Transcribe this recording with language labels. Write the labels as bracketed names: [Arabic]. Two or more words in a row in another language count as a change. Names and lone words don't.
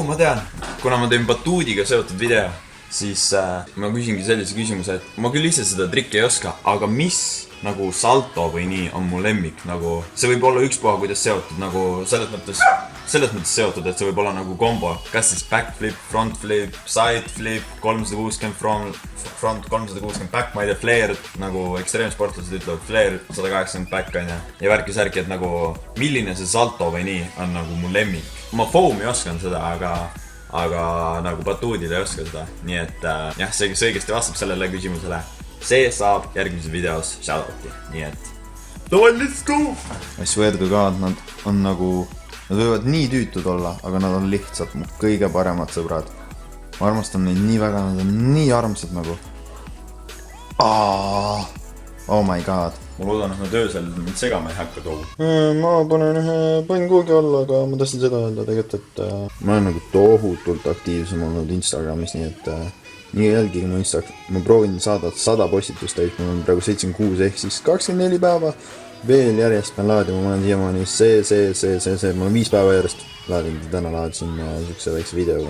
[Estonian] Ma tean, kuna ma teen batuudiga seotud video, siis ma küsingi sellise küsimuse, et ma küll ise seda trikki ei oska, aga mis nagu salto või nii on mu lemmik, nagu see võib olla ükspuha, kuidas seotud, nagu selles mõttes seotud, et see võib olla nagu kombo, kas siis [English] backflip, frontflip, sideflip, 360 front, 360 back, [Estonian] ma ei tea, flare, nagu ekstreemsportlased ütlevad, flare, 180 back on ja värki, et nagu milline see salto või nii on nagu mu lemmik. Ma foami oskan seda, aga nagu batuudil ei oska seda, nii et jah, see, kes õigesti vastab sellele küsimusele, see saab järgmises videos shoutouti, nii et davai, [English] let's go! I swear to God, [Estonian] nad on nagu, nad võivad nii tüütud olla, aga nad on lihtsalt mu kõige paremad sõbrad. Ma armastan neid nii väga, nad on nii armsad nagu. [English] Oh my God. [Estonian] Ma loodan, et nad öösel mind segama ei hakka kogu. Ma panen kuhugi alla, aga ma tahtsin seda öelda tegelikult, et ma olen nagu tohutult aktiivsem olnud Instagramis, nii et nii jälgige mu Instagram. Ma proovin saada 100 postitust täis, mul on praegu 76 ehk siis 24 päeva veel järjest pean laadima, ma olen siiamaani ma olen 5 päeva järjest laadinud ja täna laadisin sükse väikse videoga.